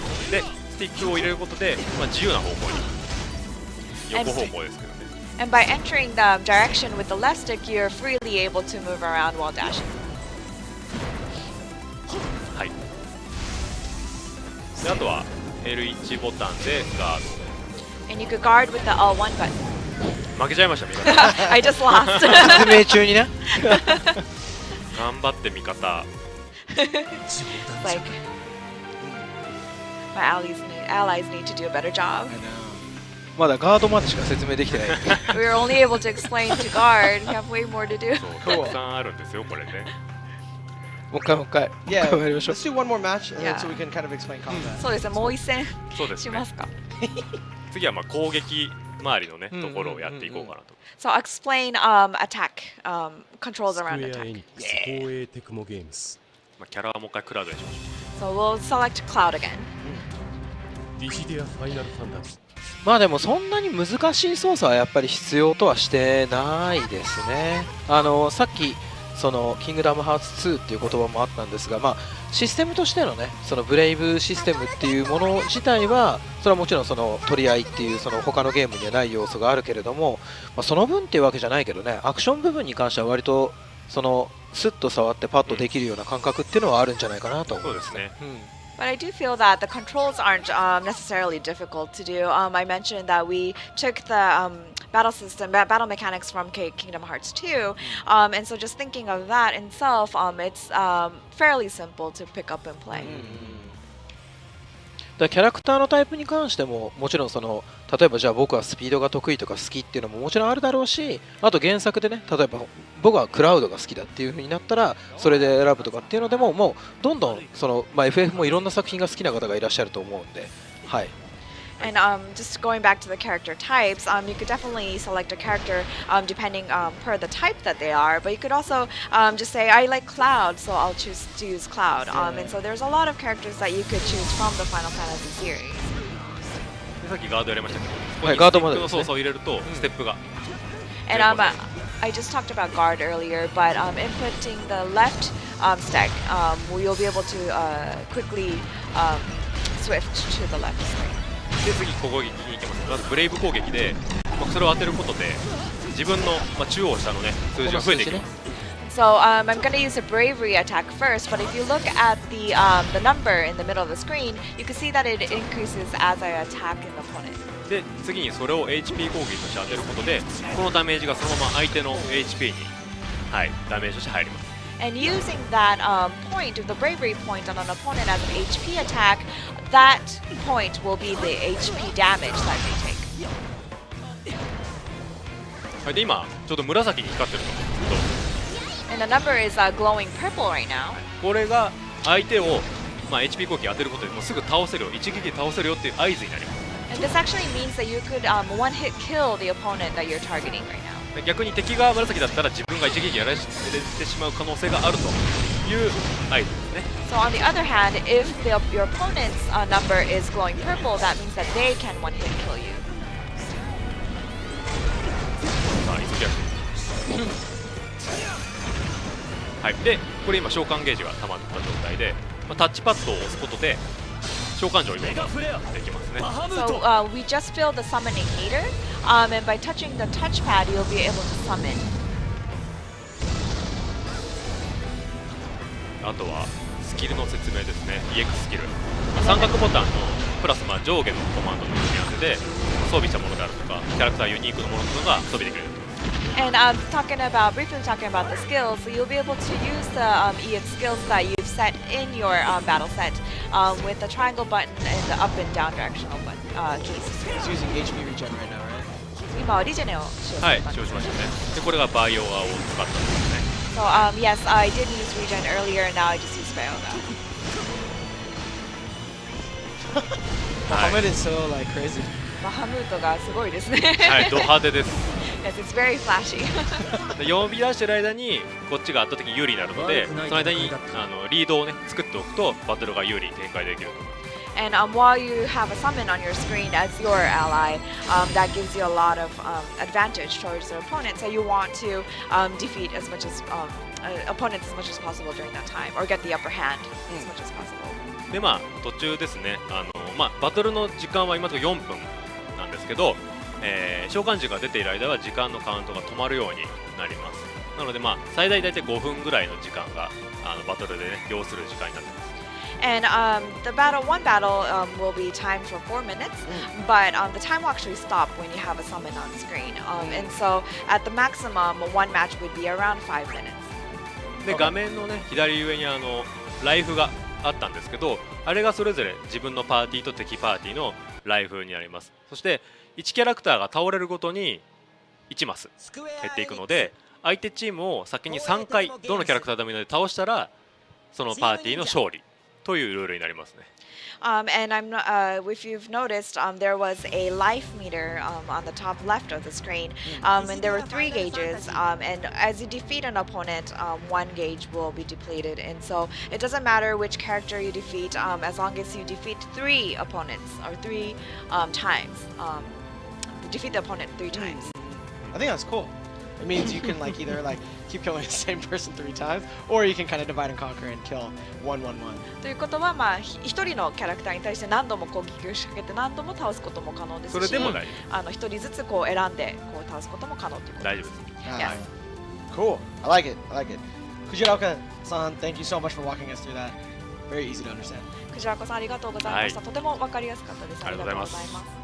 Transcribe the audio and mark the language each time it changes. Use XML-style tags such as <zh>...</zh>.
<ja>でスティックを入れることで、自由な方向に横方向ですけどね。</ja> <en>And by entering the direction with the left stick, you're freely able to move around while dashing.</en> <ja>はい。であとは L1 ボタンでガー</ja> <en>And you could guard with the L1 button.</en> <ja>ド。負けちゃいました味方。</ja> <en>I just lost.</en> <ja>説明中にね。頑張って味方。</ja> <en>Like my allies need to do a better job.</en> <ja>まだガードまでしか説明できてない。</ja> <en>We were only able to explain to guard. We have way more to do.</en> <ja>そうたくさんあるんですよこれね。もう一回もう一回。</ja> <en>Yeah,</en> <ja>もう一回やりましょう</ja> <en>let's do one more match, and then Yeah. so we can kind of explain combat.</en> <ja>そうですね。もう一戦そうですねしますか。次は攻撃周りのねところをやっていこうかなと。</ja> <en>So I'll explain attack controls</en> <ja>スク</ja> <en>around</en> <ja>エア</ja> <en>attack.</en> <ja>エニックス光栄テクモゲームスキャラはもう一回クラウドにしましょ So we'll select Cloud again. ディシディアファイナルファンタジーまあでもそんなに難しい操作はやっぱり必要とはしてないですね。さっきそのキングダムハーツ2っていう言葉もあったんですが、システムとしてのねそのブレイブシステムっていうもの自体はそれはもちろんその取り合いっていうその他のゲームにはない要素があるけれども、その分っていうわけじゃないけどね、アクション部分に関しては割とそのスッと触ってパッとできるような感覚っていうのはあるんじゃないかなとう。思いうまね。そですすね。</ja> <en>But I do feel that the controls aren't necessarily difficult to do. I mentioned that we took the battle system, battle mechanics from Kingdom Hearts 2, and so just thinking of that in itself, it's fairly simple to pick up and play.</en> <ja>だからキャラクターのタイプに関してももちろんその例えばじゃあ僕はスピードが得意とか好きっていうのももちろんあるだろうし、あと原作でね例えば僕はクラウドが好きだっていう風になったらそれで選ぶとかっていうのでももうどんどんその、FF もいろんな作品が好きな方がいらっしゃると思うんで、はい。</ja> <en>And just going back to the character types, you could definitely select a character depending per the type that they are. But you could also just say, I like Cloud, so I'll choose to use Cloud. And so there's a lot of characters that you could choose from the Final Fantasy series.</en> <ja>でさっきガードやりましたけど、ここにスティはいガードまでックですねの操作を入れるとステップが。</ja> <en>And I just talked about guard earlier, but inputting the left stack, you'll be able to quickly swift to the left screen.</en> <ja>で次攻撃に行きます。まずブレイブ攻撃で、それを当てることで自分の、中央下のね数字が増えていきます。</ja> <en>So I'm going to use a bravery attack first, but if you look at the number in the middle of the screen, you can see that it increases as I attack an opponent.</en> <ja>で次にそれを HP 攻撃として当てることでこのダメージがそのまま相手の HP に、ダメージとして入ります。</ja> <en>And using that point, the bravery point on an opponent as an HP attack, that point will be the HP damage that they take.</en> <ja>はい、で今ちょうど紫に光ってると思うんですけど、</ja> <en>And the number is glowing purple right now.</en> <ja>これが相手を、HP 攻撃当てることでもうすぐ倒せるよ、一撃で倒せるよっていう合図になります。</ja> <en>And this actually means that you could one-hit kill the opponent that you're targeting right now.</en> <ja>で逆に敵が紫だったら自分が一撃やられてしまう可能性があるといいうアイテムですね。</ja> <en>So on the other hand, if your opponent's number is glowing purple, that means that they can one hit kill you.</en> <ja>さあ急ぎ足はい、でこれ今召喚ゲージが溜まった状態で、タッチパッドを押すことで召喚状を今できますね。</ja> <en>So we just filled the summoning meter, and by touching the touchpad, you'll be able to summon.</en> <ja>あとはスキルの説明ですね。EX スキル、三角ボタンのプラス上下のコマンドの組み合わせで装備したものであるとかキャラクターユニークのものというのが装備できる。</ja> <en>And briefly talking about the skills, so you'll be able to use the EX skills that you've set in your battle set with the triangle button and the up and down directional keys. He's using HP regen right now, right?</en> <ja>今はリジェネを使用すはいる感じですね。使用しましたね。でこれがバイオアを使ったんですね。</ja> <en>So yes, I did use regen earlier, and now I just use Bayoga. Muhammad is so like crazy.</en> <ja>バハムートがすごいですね。はいド派手です。</ja> <en>Yes, it's very flashy.</en> <ja>で呼び出してる間にこっちが圧倒的に有利になるので、その間にリードをね作っておくとバトルが有利に展開できると。</ja> <en>And while you have a summon on your screen as your ally, that gives you a lot of advantage towards your opponent. So you want to defeat as much as opponents as much as possible during that time, or get the upper hand as much as possible.</en> <ja>で途中ですねバトルの時間は今のところ4分なんですけど、召喚獣が出ている間は時間のカウントが止まるようになります。なので最大大体5分ぐらいの時間がバトルでね要する時間になってます。</ja> <en>And one battle will be timed for 4 minutes, but the time will actually stop when you have a summon on screen. And so at the maximum, one match would be around 5 minutes.</en> <ja>で画面のね左上にライフがあったんですけど、あれがそれぞれ自分のパーティーと敵パーティーのライフになります。そして1キャラクターが倒れるごとに1マス減っていくので、相手チームを先に3回どのキャラクターでもいいので倒したらそのパーティーの勝利というルールになりますね。</ja> <en>And if you've noticed, there was a life meter on the top left of the screen, and there were 3 gauges. And as you defeat an opponent, 1 gauge will be depleted. And so it doesn't matter which character you defeat, as long as you defeat 3 opponents or 3 times. Defeat the opponent 3 times. I think that's cool. It means you can like either like keep killing the same person 3 times, or you can kind of divide and conquer and kill 1-1-1.</en> <ja>ということは一人のキャラクターに対して何度も攻撃を仕掛けて何度も倒すことも可能ですし、それでも大丈一人ずつこう選んでこう倒すことも可能ということ大丈です。夫です。</ja> <en>Yes. Cool. I like it. I like it. Kujiraka-san, thank you so much for walking us through that. Very easy to understand.</en> <ja>クジラコさんありがとうございました。とてもわかりやすかったです。ありがとうございます。</ja>